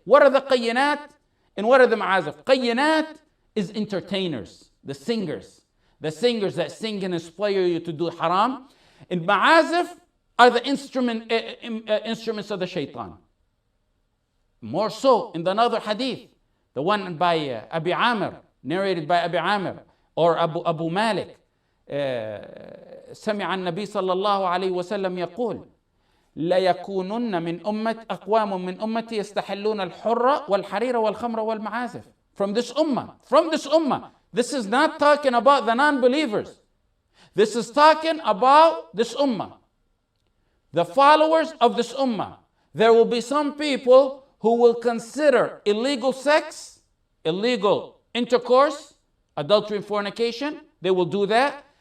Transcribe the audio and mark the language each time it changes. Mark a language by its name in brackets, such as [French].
[English] What are the qayyinat and what are the ma'azif? Qayyinat is entertainers, the singers that sing and inspire you to do haram. And ma'azif are the instruments of the shaitan. More so in another hadith, the one by Abi Amr, narrated by Abi Amr, or Abu Malik. [Arabic] سمع النبي صلى الله عليه وسلم يقول ليكونن من أقوام من أمتي يستحلون الحر والحرير والخمر والمعازف. [English] From this ummah. This is not talking about the non-believers. This is talking about this ummah. The followers of this ummah. There will be some people who will consider illegal sex, illegal intercourse, adultery and fornication. They will do that.